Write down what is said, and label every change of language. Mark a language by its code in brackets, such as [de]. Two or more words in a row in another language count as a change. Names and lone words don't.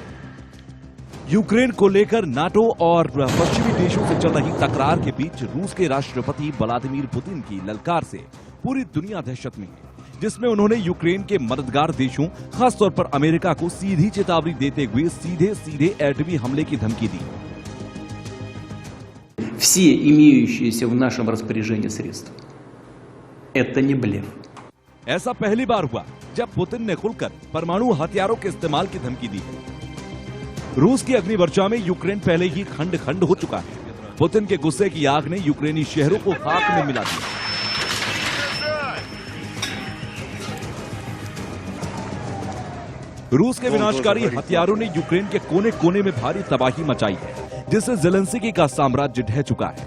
[hi] यूक्रेन को लेकर नाटो और पश्चिमी देशों से चल रही तकरार के बीच रूस के राष्ट्रपति व्लादिमीर पुतिन की ललकार से पूरी दुनिया दहशत में है, जिसमें उन्होंने यूक्रेन के मददगार देशों खासतौर पर अमेरिका को सीधी चेतावनी देते हुए सीधे एटमी हमले की धमकी दी। [ru] Все имеющиеся в нашем распоряжении средства. Это не блеф. [hi] ऐसा पहली बार हुआ जब पुतिन ने खुलकर परमाणु हथियारों के इस्तेमाल की धमकी दी है। रूस की अग्निवर्षा में यूक्रेन पहले ही खंड खंड हो चुका है। पुतिन के गुस्से की आग ने यूक्रेनी शहरों को खाक में मिला दिया। रूस के विनाशकारी हथियारों ने यूक्रेन के कोने कोने में भारी तबाही मचाई है, जिससे ज़ेलेंस्की का साम्राज्य ढह चुका है।